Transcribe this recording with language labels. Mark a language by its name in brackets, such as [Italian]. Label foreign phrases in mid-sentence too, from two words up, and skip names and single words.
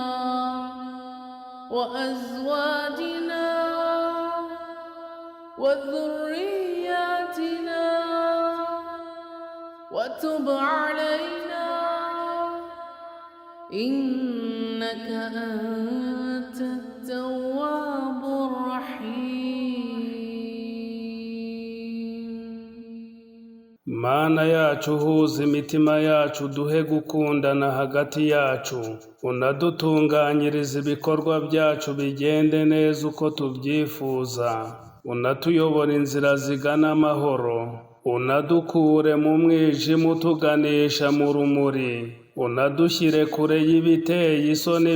[Arabic] وأزواجنا وذرياتنا وتب علينا إنك أنت التواب الرحيم. [Kinyarwanda] Mana yacu, huza imitima yacu, duhe gukundana hagati yacu, unadutunganyiriza ibikorwa byacu bigende neza uko tubyifuza, unatuyobora inzira zigana amahoro, unadukure mu mwijima utuganisha mu rumuri, unadushyire kure y'ibiteye isoni